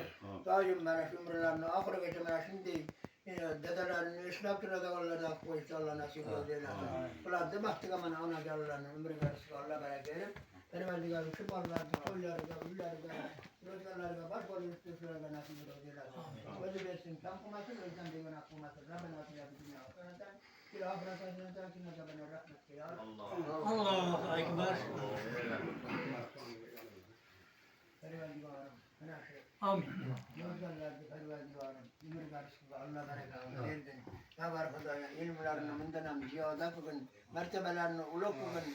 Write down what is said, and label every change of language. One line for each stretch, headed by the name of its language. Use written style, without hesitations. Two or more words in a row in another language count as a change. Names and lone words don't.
Uzbek: Doim mana shu umrlarini oxirigacha mana shunday dadalarini eslab turadiganlardan qo'yishni Alloh nasib qilsin. Ularni baxtiga mana onajonlarning umriga rizq Alloh baraka berib, Parvardigorim shu bolalarni qo'llariga, uylariga, ro'zg'orlariga bosh bo'lib turishlarga nasib qilsin. O'zi bersin, kam qilmasin, o'zidan degan haq qilmasin.
Arabic: ربنا آتنا في الدنيا حسنة وفي الآخرة حسنة وقنا عذاب النار. الله أكبر.
Uzbek: Parvardigorim, mana shu amin. Yozganlarni Parvardigorim, umrga rizqqa Alloh barakatini bersin. Ya bar Xudoyo, ilmlarini bundan ham ziyoda qilgin, martabalarini ulug' qilgin.